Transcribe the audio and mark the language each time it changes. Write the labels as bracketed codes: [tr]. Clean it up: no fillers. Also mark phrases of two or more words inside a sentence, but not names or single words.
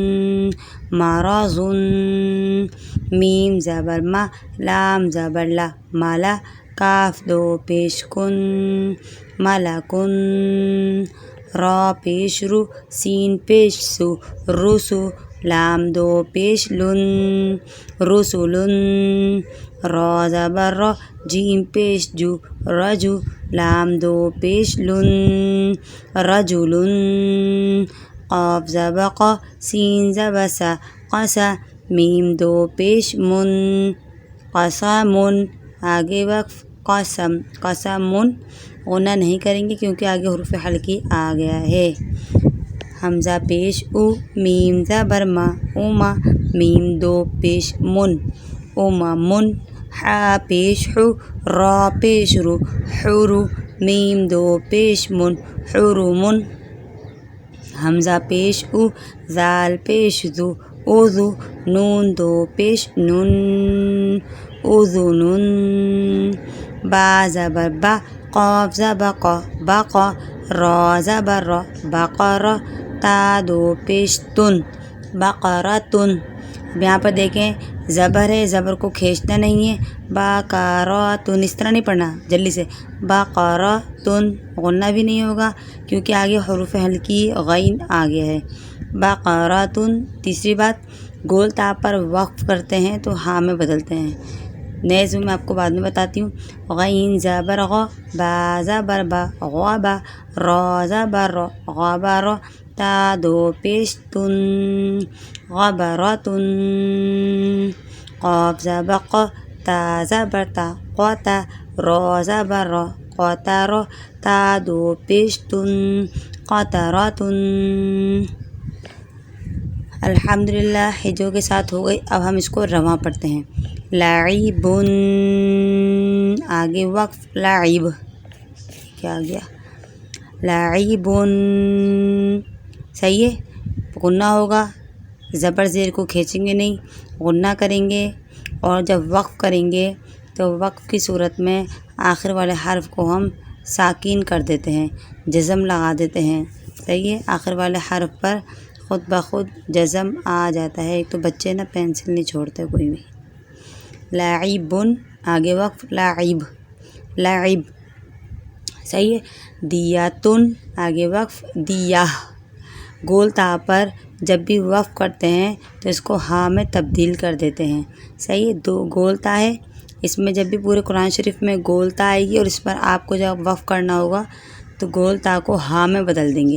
[ur] مرضن، میم زبر ما، لام زبر لا، ملا، کاف دو پیش کن، ملکن، را پیش رو، سین پیش سو، رسو، لام دو پیش لن، رسلن، را زبر را، جیم پیش جو، رجو، لام دو پیش لن، رجلن، قاف زبر قا، سین زبر سا، قسا، میم دو پیش من، قسمن، آگے وقف، قسم، قسمن، غنہ نہیں کریں گے کیونکہ آگے حروف حلقی آ گیا ہے۔ حمزہ پیش او، میم زبر ما، اوما، میم دو پیش من، اممن، حا پیش حو، را پیش رو، حرو، میم دو پیش من، حرمن، حمزہ پیش او، زال پیش ذو، اوذو، نون دو پیش نن، اذنن، با زبر با، قاف زبر قا، بقا، را زبر را، بقرہ، تا دو پیش تن، بقرتن۔ اب یہاں پر دیکھیں زبر ہے، زبر کو کھینچنا نہیں ہے، بقراتن، اس طرح نہیں پڑھنا جلدی سے، بقراتن، غنہ بھی نہیں ہوگا کیونکہ آگے حروف حلقی غین آ گیا ہے۔ بقراتن۔ تیسری بات، گول تا پر وقف کرتے ہیں تو ہاں میں بدلتے ہیں۔ نئے اسم میں آپ کو بعد میں بتاتی ہوں۔ غین زبر غا، با زبر با، غابا، را زبر را، غابرا، تا دو پیش تن، غبرتن، قاف زبر قا، تا زبر تا، قوتا، را زبر را، قوترا، تا دو پیش تن، قطرتن۔ الحمدللہ ہجو کے ساتھ ہو گئی. اب ہم اس کو رواں پڑھتے ہیں. لاعبن، آگے وقف لاعب، کیا آ گیا لاعبن، صحیح ہے. غنہ ہوگا، زبر زیر کو کھینچیں گے نہیں، غنہ کریں گے. اور جب وقف کریں گے تو وقف کی صورت میں آخر والے حرف کو ہم ساکین کر دیتے ہیں، جزم لگا دیتے ہیں. صحیح ہے، آخر والے حرف پر خود بخود جزم آ جاتا ہے. ایک تو بچے نا پینسل نہیں چھوڑتے کوئی بھی. لاعبن، آگے وقف لاعب، لاعب، صحیح ہے. دیاتن، آگے وقف دیاہ. گول تا پر جب بھی وقف کرتے ہیں تو اس کو ہاں میں تبدیل کر دیتے ہیں. صحیح ہے، دو گول تا ہے، اس میں جب بھی پورے قرآن شریف میں گول تا آئے گی اور اس پر آپ کو جب وقف کرنا ہوگا تو گول تا کو ہاں میں بدل دیں گے.